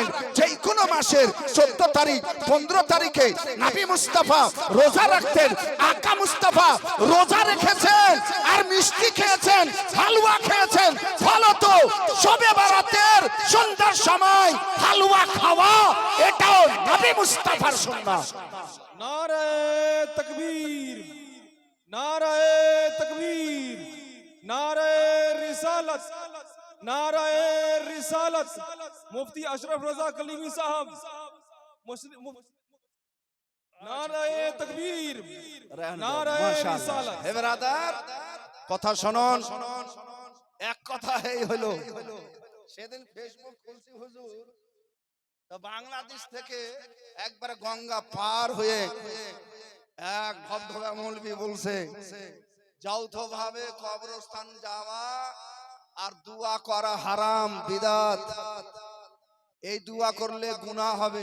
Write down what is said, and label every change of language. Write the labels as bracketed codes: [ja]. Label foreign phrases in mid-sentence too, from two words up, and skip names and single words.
[bn] যেই কোনো মাসের 14 তারিখ 15 তারিখে নবী মুস্তাফা রোজা রাখতেন। আকা মুস্তাফা রোজা রেখেছেন আর মিষ্টি খেয়েছেন, হালুয়া খেয়েছেন। ফলত শবে বারাতের সন্ধ্যার সময় হালুয়া খাওয়া এটাও নবী মুস্তাফার সুন্নাত। [ur] نعرۂ تکبیر، نعرۂ تکبیر، نعرۂ رسالت، نعرۂ رسالت مفتی اشرف رضا کلیمی صاحب نعرۂ تکبیر نعرۂ رسالت. [bn] হে ব্রাদার, কথা শুনুন। এক কথা এই হলো, সেদিন ফেসবুক খুলছি হুজুর, তো বাংলাদেশ থেকে একবার গঙ্গা পার হয়ে এক ভবধবা মৌলবি বলছে যৌথভাবে কবরস্থান যাওয়া আর দুয়া করা হারাম, বিদাত, এই দুয়া করলে গুনাহ হবে।